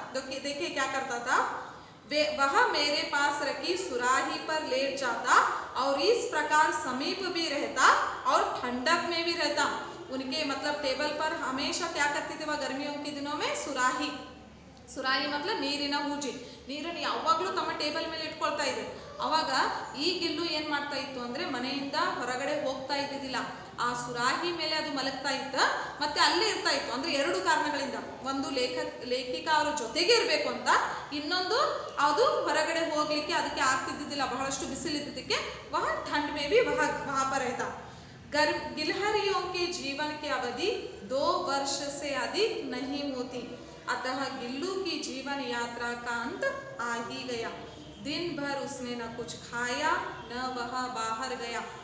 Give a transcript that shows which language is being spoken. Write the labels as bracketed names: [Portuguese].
[Hindi] देखिए क्या करता था, वह मेरे पास रखी सुराही पर लेट जाता और इस प्रकार समीप भी रहता और ठंडक में भी रहता। उनके मतलब टेबल पर हमेशा क्या करते थे वह गर्मियों के दिनों में, ಸುರಾಯಿ मतलब [Kannada] ನೀರಿನ ಹೂಜಿ, ನೀರನ್ನು ಯಾವಾಗಲೂ ತಮ್ಮ ಟೇಬಲ್ ಮೇಲೆ ಇಟ್ಕೊಳ್ತಾ ಇದೆ. ಅವಾಗ ಈ ಗಿಲ್ಲು ಏನು ಮಾಡ್ತಾ ಇತ್ತು ಅಂದರೆ ಮನೆಯಿಂದ ಹೊರಗಡೆ ಹೋಗ್ತಾ ಇದ್ದಿದ್ದಿಲ್ಲ, ಆ ಸುರಾಹಿ ಮೇಲೆ ಅದು ಮಲಗ್ತಾ ಇತ್ತು, ಮತ್ತೆ ಅಲ್ಲೇ ಇರ್ತಾ ಇತ್ತು. ಅಂದರೆ ಎರಡು ಕಾರಣಗಳಿಂದ, ಒಂದು ಲೇಖಿಕಾ ಅವರ ಜೊತೆಗೆ ಇರಬೇಕು ಅಂತ, ಇನ್ನೊಂದು ಅದು ಹೊರಗಡೆ ಹೋಗಲಿಕ್ಕೆ ಅದಕ್ಕೆ ಆಗ್ತಿದ್ದಿದ್ದಿಲ್ಲ, ಬಹಳಷ್ಟು ಬಿಸಿಲಿದ್ದಕ್ಕೆ. [Hindi] ವಹ ठंड में भी वहाँ पर रहता. गिलहरियों के जीवन की अवधि 2 वर्ष से अधिक नहीं होती, अतः गिल्लू की जीवन यात्रा का अंत आ ही गया. दिन भर उसने न कुछ खाया न वह बाहर गया.